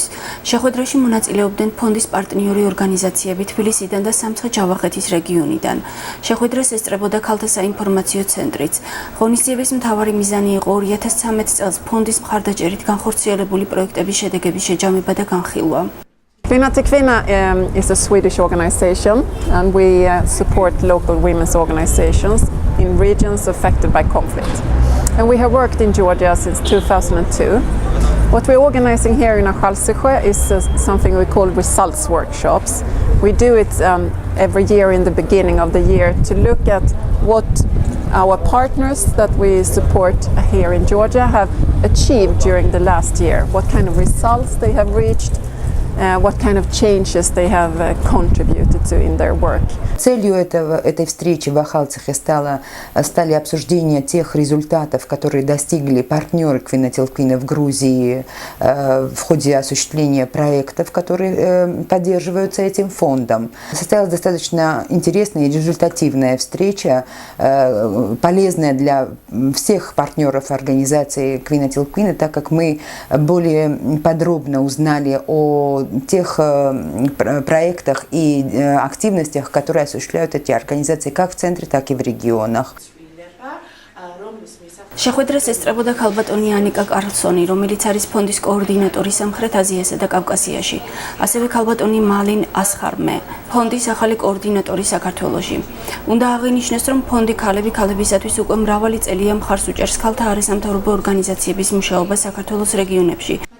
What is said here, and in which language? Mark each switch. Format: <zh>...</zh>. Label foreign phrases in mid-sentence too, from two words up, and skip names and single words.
<ka>შეხვედრაში მონაწილეობდნენ ფონდის პარტნიორი ორგანიზაციები თბილისიდან და სამცხე-ჯავახეთის რეგიონიდან. შეხვედრას ესწრებოდა ქალთა საინფორმაციო ცენტრიც. ღონისძიების მთავარი მიზანი იყო 2013 წელს ფონდის მხარდაჭერით განხორციელებული პროექტების შედეგების შეჯამება და განხილვა.</ka> <en>Kvinna till Kvinna is a Swedish organization and we support local women's organizations in regions affected by conflict. And we have worked in Georgia since 2002. What we're organizing here in Akhalsisjö is something we call results workshops. We do it every year in the beginning of the year to look at what our partners that we support here in Georgia have achieved during the last year, what kind of results they have reached, what kind of changes they have contributed to in their work.</en> <ru>Целью этой встречи в Ахалцихе стали обсуждения тех результатов, которые достигли партнеры Квинна тил Квинна в Грузии в ходе осуществления проектов, которые поддерживаются этим фондом. Состоялась достаточно интересная и результативная встреча, полезная для всех партнеров организации Квинна тил Квинна, так как мы более подробно узнали о тех проектах и активностях, которые осуществляют эти организации как в центре, так и в регионах.</ru> <ka>შეხვედრას ესწრებოდა ქალბატონი ანიკა კარლსონი, რომელიც არის ფონდის კოორდინატორი სამხრეთ აზიასა და კავკასიაში. ასევე ქალბატონი მალინ ასხარმე, ფონდის ახალი კოორდინატორი საქართველოში. უნდა აღინიშნოს, რომ ფონდი ქალები ქალებისათვის უკვე მრავალი წელია მხარს უჭერს ქალთა არასამთავრობო ორგანიზაციების მუშაობას საქართველოს რეგიონებში.</ka>